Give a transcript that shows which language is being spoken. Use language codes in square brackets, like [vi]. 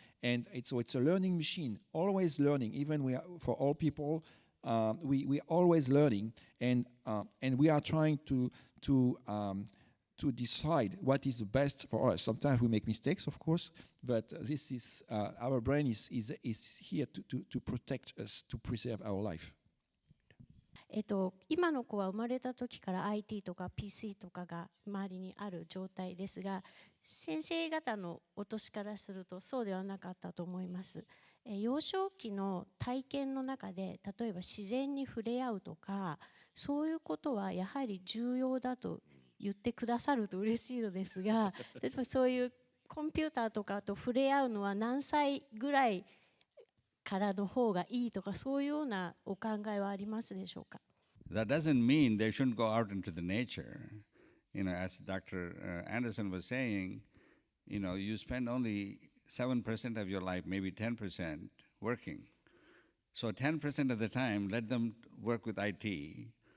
[en] And so it's a learning machine, always learning. Even for all people, we are always learning, and we are trying to decide what is the best for us. Sometimes we make mistakes, of course, but this is our brain is here to protect us, to preserve our life. [ja] 今の子は生まれた時から IT とか PC とかが周りにある状態ですが、先生方のお年からするとそうではなかったと思います。幼少期の体験の中で、例えば自然に触れ合うとか、そういうことはやはり重要だと言ってくださると嬉しいのですが、例えばそういうコンピューターとかと触れ合うのは何歳ぐらいからの方がいいとか、そういうようなお考えはありますでしょうか。 [en] That doesn't mean they shouldn't go out into the nature. As Dr. Anderson was saying, you spend only 7% of your life, maybe 10% working. So 10% of the time, let them work with IT.